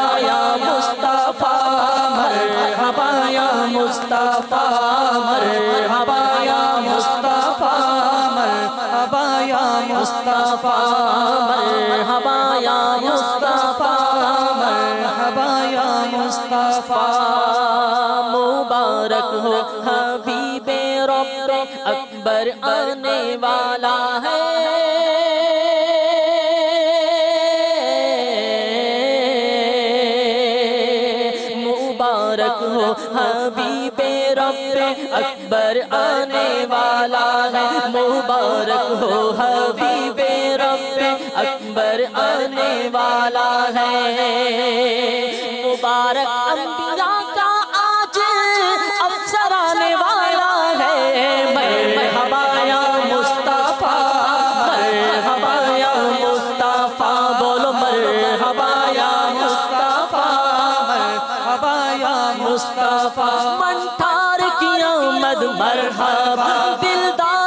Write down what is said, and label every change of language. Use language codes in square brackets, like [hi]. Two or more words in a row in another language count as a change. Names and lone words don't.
[ar] یا مصطفیٰ مرحبا یا مصطفیٰ مرحبا یا مصطفیٰ مرحبا یا مصطفیٰ مرحبا یا مصطفیٰ مرحبا یا مصطفیٰ [ur] مبارک ہو حبیب رب اکبر آنے والا ہے مبارک ہو حبیب رب اکبر آنے والا ہے مبارک ہو حبیب رب اکبر آنے والا ہے مبارک انبیاء کا آج افسر آنے والا ہے [ar] مرحبا یا مصطفیٰ مرحبا یا مصطفیٰ [ur] بولو [ar] مرحبا یا مصطفیٰ مرحبا یا مصطفیٰ [ur] منٹار کی آمد مرحبا دلدار